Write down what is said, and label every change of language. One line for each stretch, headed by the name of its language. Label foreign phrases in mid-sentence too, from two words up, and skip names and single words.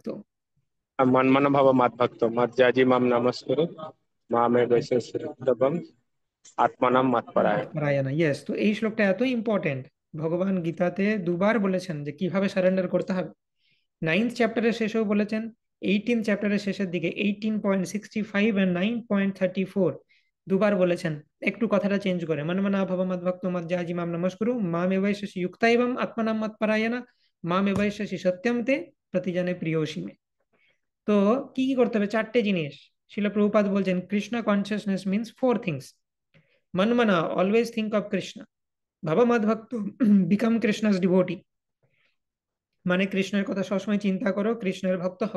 Sanskrit: মন্মন ভব মদ্ভক্ত মজ্জাজি মাম নমস্কুরু, মামে বৈশেষম আত্মানাম মৎপরায়। মৎপরায়ণ, ইয়েস।
Bangla: তো এই শ্লোকটা এত ইম্পর্টেন্ট, ভগবান গীতাতে দুবার বলেছেন যে কিভাবে সারেন্ডার করতে হবে। 9th চ্যাপ্টারের শেষেও বলেছেন, 18th চ্যাপ্টারের শেষের দিকে 18.65 এন্ড 9.34 দুবার বলেছেন। একটু কথাটা চেঞ্জ করে,
Sanskrit: মন্মনা ভব মদ্ভক্ত মজ্জাজি মাম নমস্কুরু মাম এবৈষ্যসি যুক্তা এবং আত্মনাম মৎপরায়ণ মাম এবৈষ্যসি সত্যম তে প্রতিজনে প্রিয়সী মে।
Bangla: তো কি কি করতে হবে? চারটে জিনিস। শিল প্রভুপাদ বলছেন
English: Krishna consciousness means 4 things. মনমনা, always think of Krishna.
Sanskrit: ভব মদ্ভক্ত,
English: become Krishna's devotee,
Bangla: মানে কৃষ্ণের কথা সবসময় চিন্তা করো, কৃষ্ণের ভক্ত হও।